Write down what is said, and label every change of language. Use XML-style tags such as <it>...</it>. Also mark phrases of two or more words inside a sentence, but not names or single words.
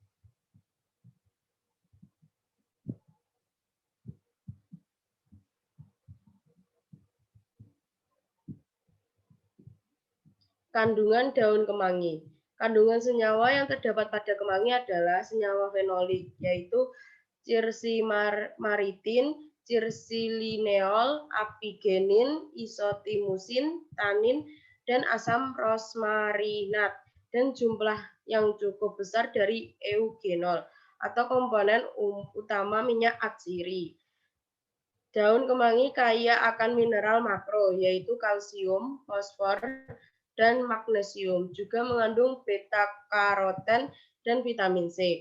<id>Kandungan daun kemangi. Kandungan senyawa yang terdapat pada kemangi adalah senyawa fenolik, yaitu cirsimaritin, cirsilineol, apigenin, isotimusin, tanin, dan asam rosmarinat, dan jumlah yang cukup besar dari eugenol atau komponen utama minyak atsiri. Daun kemangi kaya akan mineral makro, yaitu kalsium, fosfor, dan magnesium, juga mengandung beta-karoten dan vitamin C.</id>